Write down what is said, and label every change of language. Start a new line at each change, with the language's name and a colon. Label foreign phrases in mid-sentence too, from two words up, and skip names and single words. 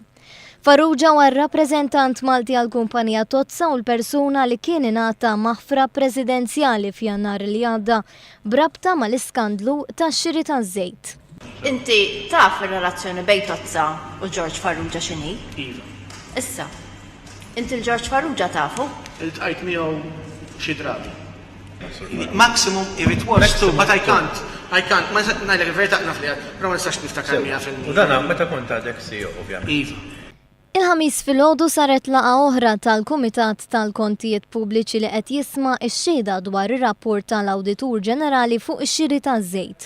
Maltese: Farrugia huwa r-rappreżentant Malti għall-kumpanija Tozza u l-persuna li kien ingħata maħfra presidenzjali f'Jannar li għadda brabta mal-iskandlu tax-xiri taż-żejt. Inti taf ir-relazzjoni bejn Tozza u George Farrugia x'inhi? Iva. Issa, inti l-George Farrugia tafu? Il-tqajt miegħu xi drabi.
English: Maximum if it was true, but I can't.
Maltese: Ma nistax ngħidlek il-verità naf li però ma nistax niftakar 100%. U dan meta kont għadek CEO ovvjament. Iva. Il-ħamis filgħodu saret laqa oħra tal-Kumitat tal-Kontijiet Pubbliċi li qed jisma' x-xhieda dwar ir-rapport tal-Awditur Ġenerali fuq ix-xiri taż-żejt.